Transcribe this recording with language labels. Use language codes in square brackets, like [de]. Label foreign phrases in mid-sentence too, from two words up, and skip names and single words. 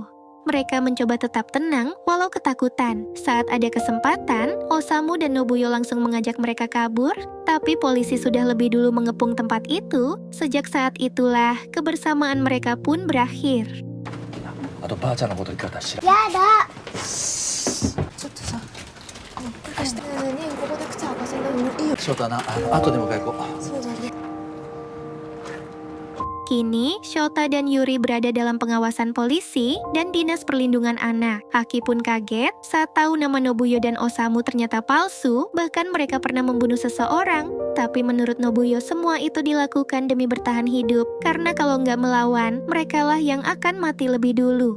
[id] Mereka mencoba tetap tenang walau ketakutan. Saat ada kesempatan, Osamu dan Nobuyo langsung mengajak mereka kabur, tapi polisi sudah lebih dulu mengepung tempat itu. Sejak saat itulah, kebersamaan mereka pun berakhir. [ja] あとばあちゃんのこといかがしら。やだ。ちょっとさ貸してねえここで靴履かせんだいいよ翔太な、後で迎え行こう。そうだね [id] Kini, Shota dan Yuri berada dalam pengawasan polisi dan Dinas Perlindungan Anak. Aki pun kaget saat tahu nama Nobuyo dan Osamu ternyata palsu, bahkan mereka pernah membunuh seseorang. Tapi menurut Nobuyo semua itu dilakukan demi bertahan hidup, karena kalau nggak melawan, merekalah yang akan mati lebih dulu.